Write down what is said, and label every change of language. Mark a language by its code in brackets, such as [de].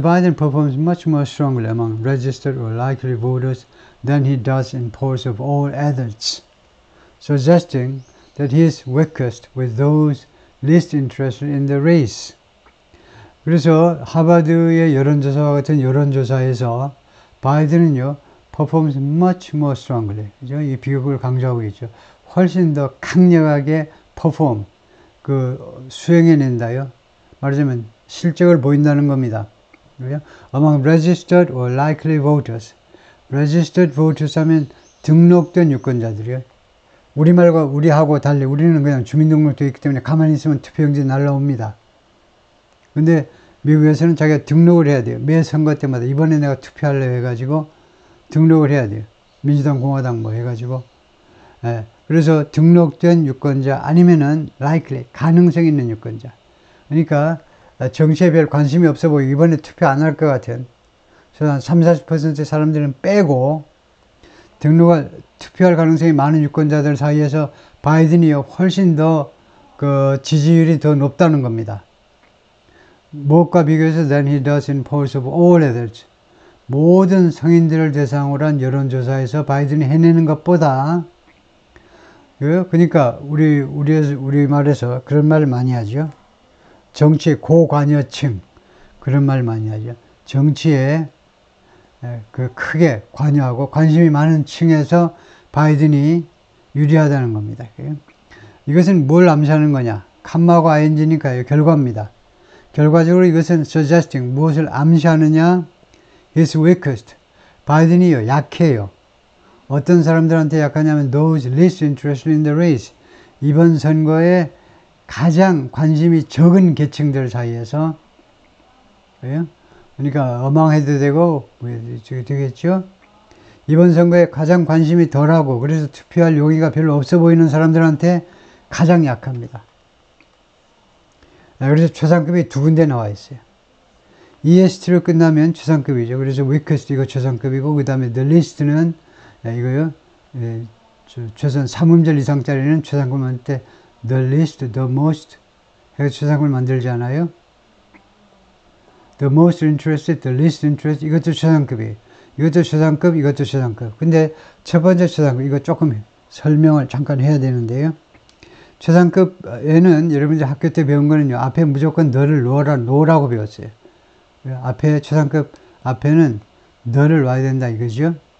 [en] Biden performs much more strongly among registered or likely voters than he does in polls of all adults, suggesting that he is weakest with those least interested in the race. [ko] 그래서 하버드의 여론조사와 같은 여론조사에서 바이든은요, [en] performs much more strongly. [ko] 그죠? 이 비교급을 강조하고 있죠. 훨씬 더 강력하게 perform, 수행해낸다요. 말하자면 실적을 보인다는 겁니다. 그죠? [en] Among registered or likely voters. registered voters [ko] 하면 등록된 유권자들이요. 우리하고 달리 우리는 그냥 주민등록되어 있기 때문에 가만히 있으면 투표용지 날라옵니다. 근데 미국에서는 자기가 등록을 해야 돼요. 매 선거 때마다 이번에 내가 투표할래 해가지고 등록을 해야 돼요. 민주당, 공화당 뭐 해가지고. 그래서 등록된 유권자 아니면은 likely, 가능성 있는 유권자. 그러니까 정치에 별 관심이 없어 보이고 이번에 투표 안 할 것 같은. 그래서 한 30-40% 사람들은 빼고 투표할 가능성이 많은 유권자들 사이에서 바이든이 훨씬 더 그 지지율이 더 높다는 겁니다. 무엇과 비교해서 [en] than he does in polls of all adults. [ko] 모든 성인들을 대상으로 한 여론조사에서 바이든이 해내는 것보다, 그러니까 우리 말에서 그런 말을 많이 하죠. 정치 고관여층, 그런 말 많이 하죠. 정치에 그 크게 관여하고 관심이 많은 층에서 바이든이 유리하다는 겁니다. 이것은 뭘 암시하는 거냐? 컴마하고 ing니까요. 결과입니다. 결과적으로 이것은 suggesting, 무엇을 암시하느냐? [en] His weakest. [ko] 바이든이요, 약해요. 어떤 사람들한테 약하냐면 [en] those least interested in the race. [ko] 이번 선거에 가장 관심이 적은 계층들 사이에서, 그러니까 어망해도 되고 되겠죠. 이번 선거에 가장 관심이 덜하고 그래서 투표할 용의가 별로 없어 보이는 사람들한테 가장 약합니다. 그래서 최상급이 두 군데 나와 있어요. EST로 끝나면 최상급이죠. 그래서 weakest 이거 최상급이고 그 다음에 [en] the least [ko] 는 이거요. 최선 3음절 이상짜리는 최상급한테 [en] the least, the most [ko] 해서 최상급을 만들지 않아요? [en] The most interested, the least interested [ko] 이것도 최상급이에요. 이것도 최상급, 이것도 최상급. 근데 첫 번째 최상급 이거 조금 설명을 잠깐 해야 되는데요. 최상급에는 여러분들 학교 때 배운 거는요. 앞에 무조건 너를 놓으라고 배웠어요. 앞에 최상급 앞에는 너를 놔야 된다 이거죠.